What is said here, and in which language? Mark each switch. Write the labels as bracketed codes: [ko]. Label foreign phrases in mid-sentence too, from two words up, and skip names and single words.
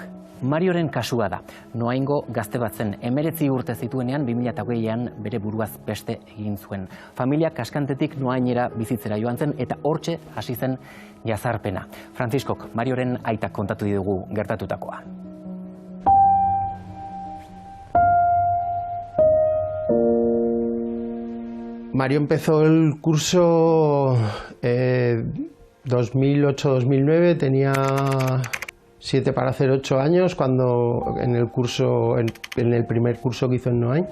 [eu] Marioren kasua da. Noaingo gazte bat zen 19 urte zituenean 2008an bere buruaz beste egin zuen. Familia kaskantetik Noainera bizitzera joan zen eta hortxe hasi zen jazarpena. Franziskok Marioren aitak kontatu didugu gertatutakoa. [es] Mario empezó el curso 2008-2009, tenía 7 para hacer 8 años cuando en el primer curso que hizo en Noain.